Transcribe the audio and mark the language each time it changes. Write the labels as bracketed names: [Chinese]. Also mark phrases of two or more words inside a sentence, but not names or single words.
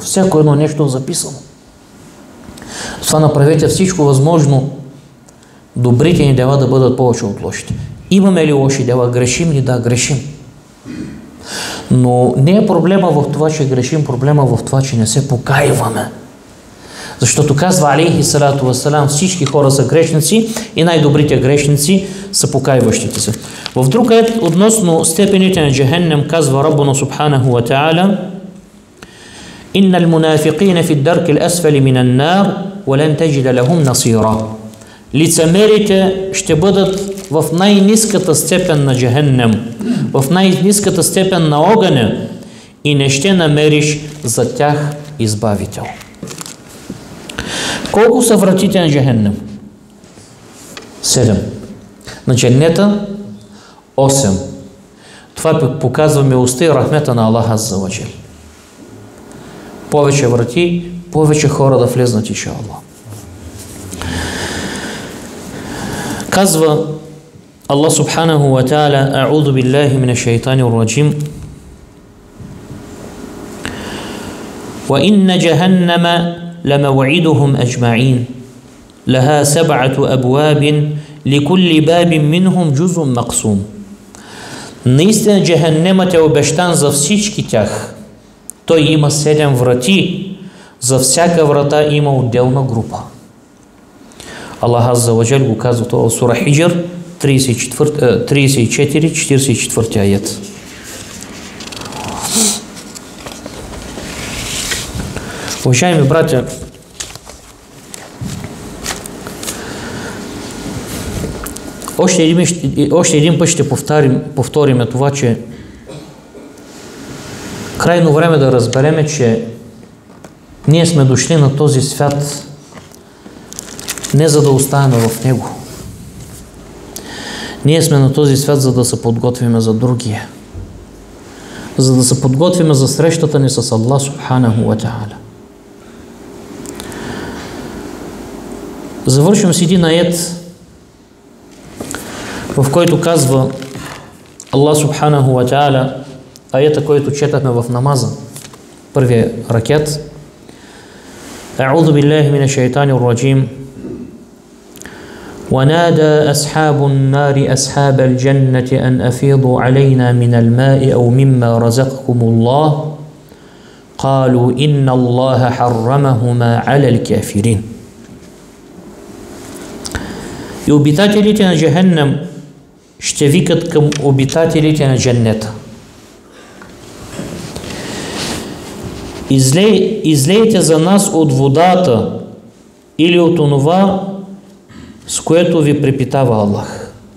[Bulgarian] Всяко едно нещо е записано. Това направете всичко възможно добрите ни дела да бъдат повече от лошите. Имаме ли лоши дела? Грешим ли? Да, грешим. Но не е проблема в това, че грешим, проблема в това, че не се покайваме. Защото казва [Arabic] عليه الصلاة والسلام: [Bulgarian] всички хора са грешници и най-добрите грешници са покайващите се. В друг аят относно степените на Джахеннем казва Раббуна субханаху ва та'аля: [Arabic] إن المنافقين في الدرك الأسفل من النار ولن تجد لهم نصيرا. [Bulgarian] Лицемерите ще бъдат в най-ниската степен на Джахеннем, в най-ниската степен на огъня и не ще намериш за тях избавител. Колко са вратите на Джахеннем? 7. На Дженнета 8. Това показва милостта и рахмета на Аллах [Arabic] عز وجل. [Bulgarian] Повече врати, повече хора да влезнат, иншааллах. Казва Аллах [Arabic] سبحانه وتعالى: أعوذ بالله من الشيطان الرجيم. وإن جهنم لموعدهم أجمعين لها 7 أبواب لكل باب منهم جزء مقسوم. [Bulgarian] Наистина Джахеннемът е обещан за всички тях. Той има 7 врати. За всяка врата има отделна група. Аллах [Arabic] عز وجل [Bulgarian] го казва това в сура Хиджр 34-44 аят. Уважаеми братя, още един път ще повторим това, че крайно време да разбереме, че ние сме дошли на този свят не за да оставаме в него. Ние сме на този свят, за да се подготвиме за другия. За да се подготвиме за срещата ни с Аллах [Arabic] سبحانه وتعالى. [Bulgarian] Завършвам с един аят, в който казва Аллах [Arabic] سبحانه وتعالى, [Bulgarian] аята, който четахме в намаза, първия ракет: [Arabic] أعوذ بالله من الشيطان الرجيم. ونادى أصحاب النار أصحاب الجنة أن أفيضوا علينا من الماء أو مما رزقكم الله قالوا إن الله حرمهما على الكافرين. [Bulgarian] И обитателите на Джахеннем ще викат към обитателите на Дженнета: излейте за нас от водата или от онова, с което ви препитава Аллах.